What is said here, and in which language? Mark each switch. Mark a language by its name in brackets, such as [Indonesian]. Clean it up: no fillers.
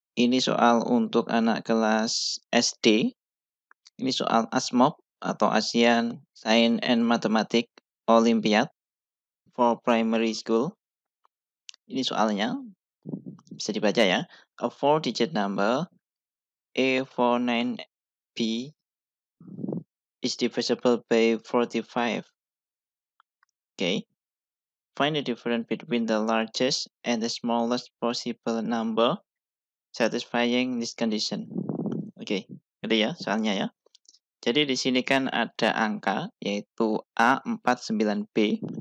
[Indonesian] Ini soal untuk anak kelas SD. Ini soal ASMOP atau ASEAN Science and Mathematics Olympiad for Primary School. Ini soalnya bisa dibaca ya. [English] A four-digit number A49B is divisible by 45. Okay. Find the difference between the largest and the smallest possible number satisfying this condition. [Indonesian] Oke, gede ya soalnya ya. Jadi di sini kan ada angka yaitu A49B.